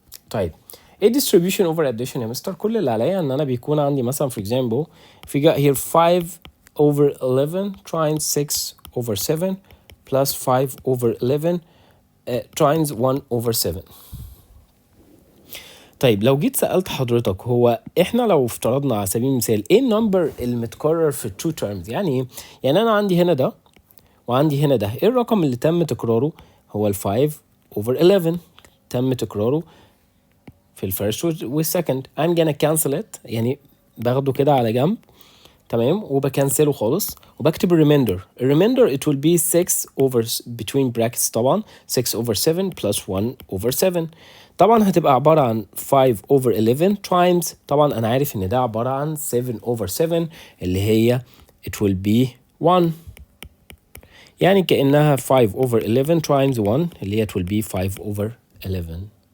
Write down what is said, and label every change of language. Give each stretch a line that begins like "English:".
Arabic: طيب
English: ايه distribution over addition
Arabic: يا مستر؟ كل اللي عليا ان انا بيكون عندي مثلا
English: for example if you got here 5 over 11 times 6 over 7 plus 5 over 11 times 1 over 7.
Arabic: طيب لو جيت سألت حضرتك هو احنا لو افترضنا على سبيل المثال ايه النمبر المتكرر في التو terms؟ يعني ايه؟ يعني انا عندي هنا ده وعندي هنا ده، ايه الرقم اللي تم تكراره؟ هو ال 5 over 11 تم تكراره في الفيرست والسكند.
English: I'm gonna cancel it،
Arabic: يعني باخده كده على جنب تمام وبكنسله خالص وبكتب الريميندر
English: it will be 6 over between brackets طبعا 6 over 7 plus 1 over 7.
Arabic: طبعا هتبقى عبارة عن 5 over 11 times طبعا أنا عارف إن ده عبارة عن 7 over 7 اللي هي
English: it will be 1،
Arabic: يعني كأنها 5 over 11 times 1 اللي هي
English: it will be 5 over 11.